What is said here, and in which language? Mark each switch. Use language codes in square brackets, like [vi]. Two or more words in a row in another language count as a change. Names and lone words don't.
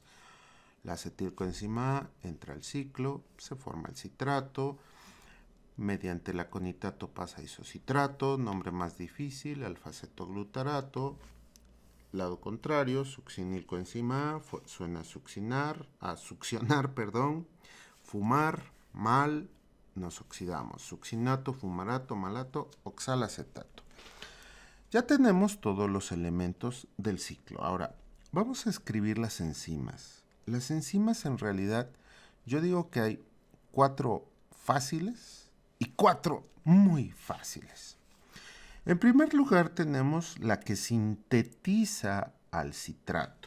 [es] La acetilcoenzima A entra al ciclo, se forma el citrato, mediante el aconitato pasa a isocitrato, nombre más difícil, alfa-cetoglutarato. Lado contrario, succinilcoenzima A suena a succionar, fumar, mal, nos oxidamos. Succinato, fumarato, malato, oxalacetato. Ya tenemos todos los elementos del ciclo. Ahora, vamos a escribir las enzimas. Las enzimas en realidad, yo digo que hay 4 fáciles y 4 muy fáciles. En primer lugar tenemos la que sintetiza al citrato.